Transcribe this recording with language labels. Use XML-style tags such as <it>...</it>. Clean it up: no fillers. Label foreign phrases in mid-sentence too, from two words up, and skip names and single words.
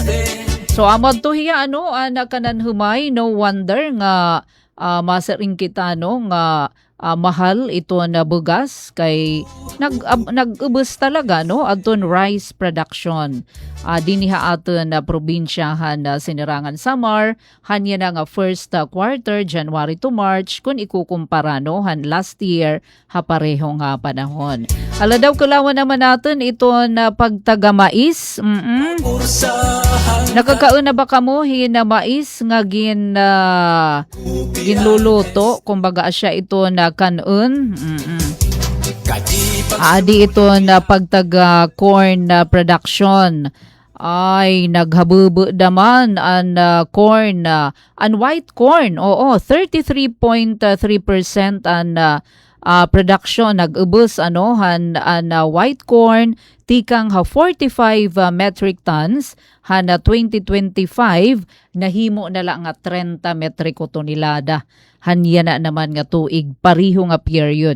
<war>So amod to hiya kanan humay,</war> <en>no wonder</en> <war>nga masaring kita nga mahal ito na bugas kay nag-ubos talaga adton</war> <en>rice production</en> <war>dinhi aton na probinsyahan Sinirangan Samar hanya na nga</war> <en>first quarter January to March</en> <war>kung ikukumpara han</war> <en>last year</en> <war>pareho nga panahon. Ala daw kulawan</war> <tl>naman natin</tl> <war>ito na pagtaga-mais. Nakakaon na ba kamo na mais nga ginluluto kumbaga siya ito na kanon? Adi ito na pagtaga</war> <en>corn production</en> <war>ay naghabubo naman ang corn ang</war> <en>white corn.</en> <war>33.3% ang production nag-ubos han</war> <en>white corn</en> <war>tikang 45</war> <en>metric tons</en> <war>han 2025 nahimo na lang nga 30 metriko tonelada hanya na naman nga tuig pariho nga period.</war>